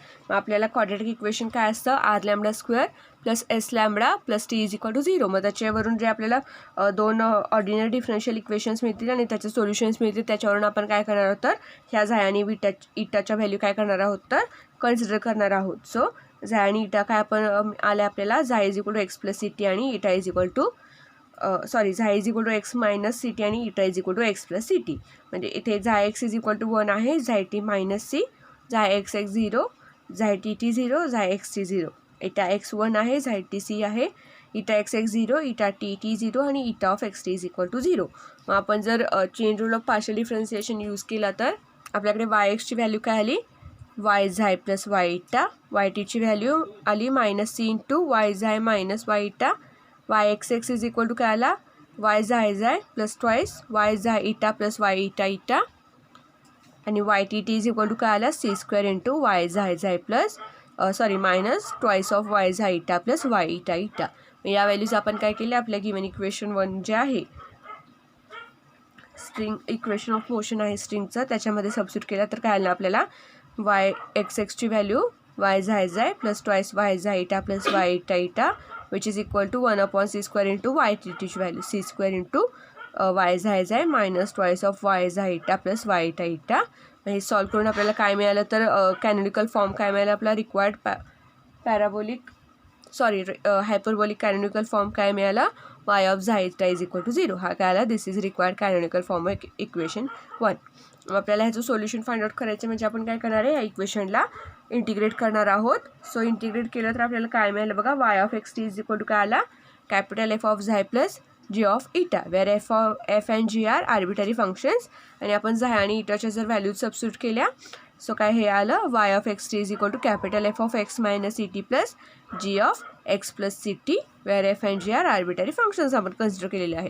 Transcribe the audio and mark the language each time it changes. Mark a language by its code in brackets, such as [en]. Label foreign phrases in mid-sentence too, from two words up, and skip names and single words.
[mr] मग आपल्याला [en] quadratic equation [mr] काय असतं [en] r² plus s plus t is equal to 0. [mr] मग त्याच्यावरून जे आपल्याला दोन [en] ordinary differential equations [mr] मिळतील आणि त्याचे सोल्युशन्स मिळतील त्याच्यावरून आपण काय करणार आहोत तर ह्या झा आणि इटाच्या व्हॅल्यू काय करणार आहोत तर कन्सिडर करणार आहोत. सो झा आणि इटा काय आपण आले आपल्याला झा [en] is equal to x plus ct [mr] आणि इटा [en] is equal to झा is equal to x minus ct [mr] आणि इटा [en] is equal to x plus ct. [mr] म्हणजे इथे झा x [en] is equal to 1 [mr] आहे, झा t [en] minus c, [mr] झा x 0, झा t 0, झा x t 0, इटा x 1 आहे, झा t c आहे, इटा x 0, इटा t 0 आणि इटा [en] of x t is equal to 0. [mr] मग आपण जर [en] chain rule of partial differentiation use [mr] केला तर आपल्याकडे yx ची व्हॅल्यू काय आली [en] y झा plus y इटा, [mr] yt ची व्हॅल्यू आली [en] minus c into y झा minus y इटा, [mr] yxx [en] is equal to [mr] काय आला [en] y झा plus twice y झा इटा plus y इटा इटा [mr] आणि ytt [en] is equal to [mr] काय आला [en] c² into y झा plus minus twice of y झा इटा plus y इटा इटा. [mr] या व्हॅल्यूज आपण काय केले आपल्या गिवन इक्वेशन 1 जे आहे [en] string equation of motion [mr] आहे स्ट्रिंगचं त्याच्यामध्ये सबस्टिट्यूट केला तर काय आलं आपल्याला yxx ची व्हॅल्यू [en] y झा plus twice y झा इटा plus y इटा इटा which is equal to 1/c² into ytt [mr] ची व्हॅल्यू [en] c² into y झा minus twice of y झा इटा plus y इटा इटा. [mr] हे सॉल्व करून आपल्याला काय मिळालं तर कॅनॉनिकल फॉर्म काय मिळालं आपला रिक्वायर्ड [en] hyperbolic canonical form [mr] काय मिळाला [en] y of झा इटा is equal to 0. [mr] हा काय आला [en] this is required canonical form equation 1. [mr] आपल्याला ह्याचं [en] solution find out [mr] करायचं म्हणजे आपण काय करणार आहे या इक्वेशनला इंटिग्रेट करणार आहोत. सो इंटिग्रेट केलं तर आपल्याला काय मिळालं बघा [en] y of x t is equal to [mr] काय आला [en] capital F of झा plus g of इटा where f and g are arbitrary functions [mr] आणि आपण झा आणि इटाच्या जर व्हॅल्यूज सबस्टिट्यूट केल्या सो काय हे आलं [en] y of x t is equal to capital F of x minus e t plus g of x plus c t where f and g are arbitrary functions [mr] आपण कन्सिडर केलेले आहेत.